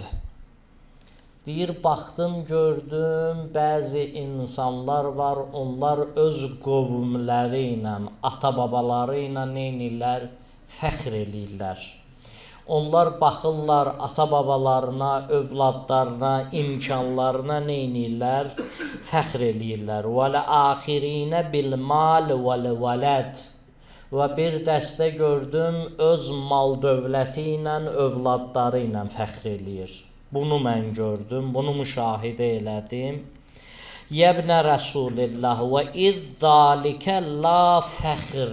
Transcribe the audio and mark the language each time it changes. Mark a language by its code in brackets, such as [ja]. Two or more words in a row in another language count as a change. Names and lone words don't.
[az] Deyir, baxdım, gördüm, bəzi insanlar var, onlar öz qovumları ilə, ata-babaları ilə neynirlər? Fəxr eləyirlər. Onlar baxırlar ata-babalarına, övladlarına, imkanlarına neynirlər? Fəxr eləyirlər. [ar] وَلَآخِرِينَ بِالْمَالِ وَالْوَلَدِ. [az] Və bir dəstə gördüm, öz mal dövləti ilə, övladları ilə fəxr eləyir. Bunu mən gördüm, bunu müşahidə elədim. [ar] يَا ابْنَ رَسُولِ اللَّهِ وَعِزَّةً لَكَ لَا فَخْرَ.